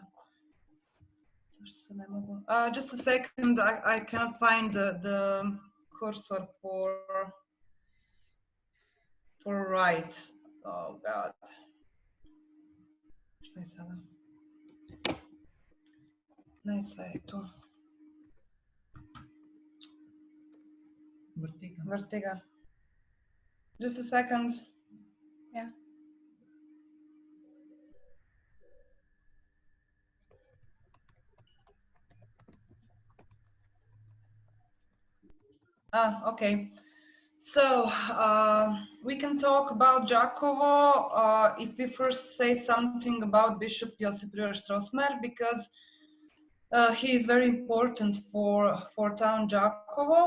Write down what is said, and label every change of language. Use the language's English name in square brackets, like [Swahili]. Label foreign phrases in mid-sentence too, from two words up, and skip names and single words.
[English] Just a second, I cannot find the cursor for right. Oh God. [Serbian] Šta je sada? Ne sve je tu. Vrti ga. [English] Just a second. Yeah. Okay. So we can talk about Đakovo if we first say something about Bishop Josip Prior Strossmayer, because he is very important for town Đakovo.